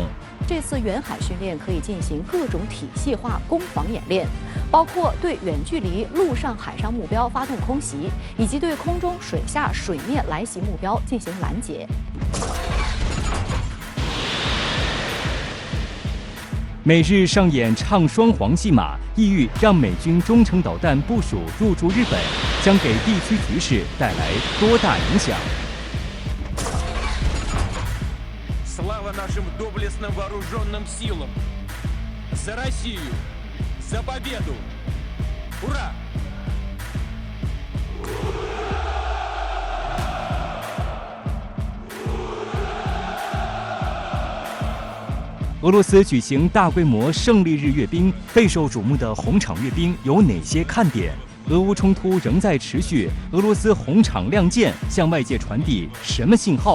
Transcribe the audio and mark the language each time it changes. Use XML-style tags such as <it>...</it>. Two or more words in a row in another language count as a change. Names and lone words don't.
<zh>这次远海训练可以进行各种体系化攻防演练，包括对远距离陆上、海上目标发动空袭，以及对空中、水下、水面来袭目标进行拦截。美日上演唱双簧戏码，意欲让美军中程导弹部署入驻日本，将给地区局势带来多大影响</zh> <ru>？Слава нашим доблестным вооруженным силам! За Россию! За победу! Ура!</ru> <zh>俄罗斯举行大规模胜利日阅兵，备受瞩目的红场阅兵有哪些看点？俄乌冲突仍在持续，俄罗斯红场亮剑向外界传递什么信号？</zh>